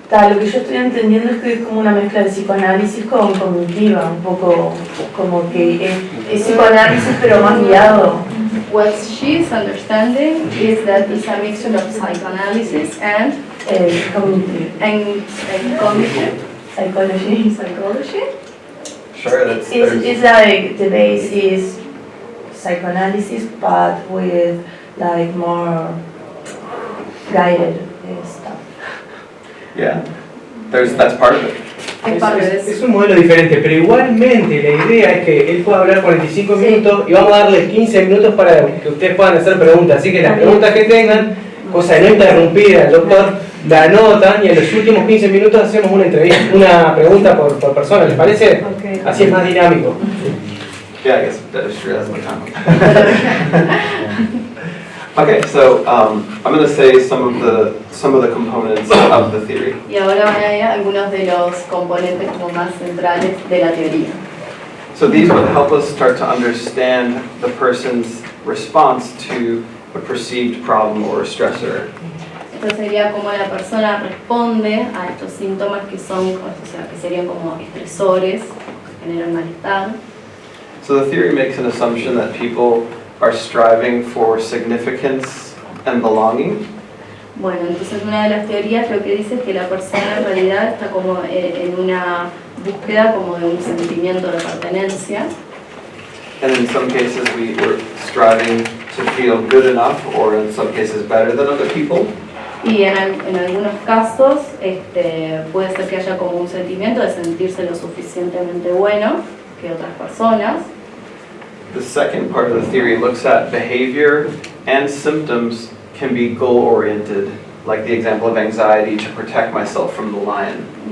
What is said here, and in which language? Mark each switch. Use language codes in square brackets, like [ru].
[es] Lo que yo estoy entendiendo es que es como una mezcla de psicoanálisis con cognitiva, un poco como que es psicoanálisis pero más guiado. [en] What she's understanding is that it's a mixture of psychoanalysis and Cognitive. cognitive Psychology. Sure, that's It's like the base is psychoanalysis but with like more guided stuff. yeah. That's part of it. [es] es parte de Es eso. un modelo diferente, pero igualmente la idea es que él pueda hablar 45 minutos y vamos a darle 15 minutos para que ustedes puedan hacer preguntas. Así que las preguntas que tengan, cosa de no interrumpir al doctor, la anotan y en los últimos 15 minutos hacemos una entrevista, una pregunta por persona. ¿Les parece? [en] Okay. [es] Así es más dinámico. [en] Yeah, I guess that is true. That's my time. Okay, so I'm going to say some of the components of the theory. [es] Y ahora van a ver algunos de los componentes como más centrales de la teoría. [en] So these would help us start to understand the person's response to a perceived problem or a stressor. [es] Esto sería como la persona responde a estos síntomas que son, o sea, que serían como estresores, que generan malestar. [en] So the theory makes an assumption that people are striving for significance and belonging. [es] Bueno, entonces una de las teorías lo que dice es que la persona en realidad está como en una búsqueda como de un sentimiento de pertenencia. [en] And in some cases we're striving to feel good enough, or in some cases better than other people. [es] Y en algunos casos puede ser que haya como un sentimiento de sentirse lo suficientemente bueno que otras personas. [en] The second part of the theory looks at behavior and symptoms can be goal-oriented, like the example of anxiety to protect myself from the lion.